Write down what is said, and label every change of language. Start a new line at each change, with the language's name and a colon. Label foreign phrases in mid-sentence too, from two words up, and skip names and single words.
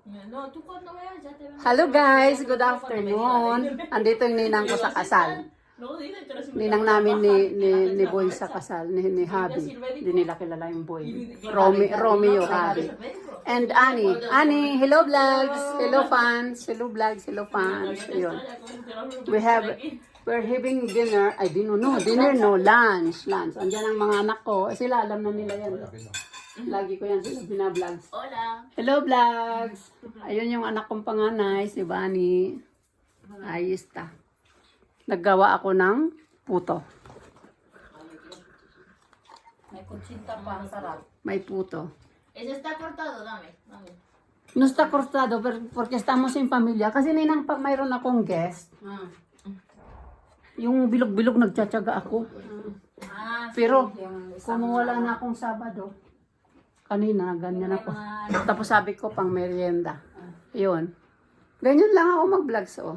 English: Hello guys, good afternoon.
Filipino: Andito yung ninang ko sa kasal. Ninang namin ni Boy sa kasal, ni Habi. Hindi nila kilala yung Boy. Romeo Habi.
English: And Annie, hello vlogs, hello fans, hello vlogs, hello fans.
Filipino: Ayun.
English: We're having dinner. Dinner no, lunch.
Filipino: Andiyan ang mga anak ko. Sila alam na nila yan. Lagi ko yan sila binablogs.
English: Hola. Hello vlogs.
Filipino: Ayun yung anak kong panganay, si Bani. Ayos ta. Naggawa ako ng puto. May kutsinta pa, ang sarap. May puto.
Spanish: Ese está cortado, dame. No está cortado porque estamos en familia.
Filipino: Kasi ninang pag mayroon akong guest, yung bilog-bilog nagtsatsaga ako. Pero kung wala na akong Sabado, kanina ganyan ako. Tapos sabi ko pang merienda. Yun. Ganyan lang ako mag-vlog so.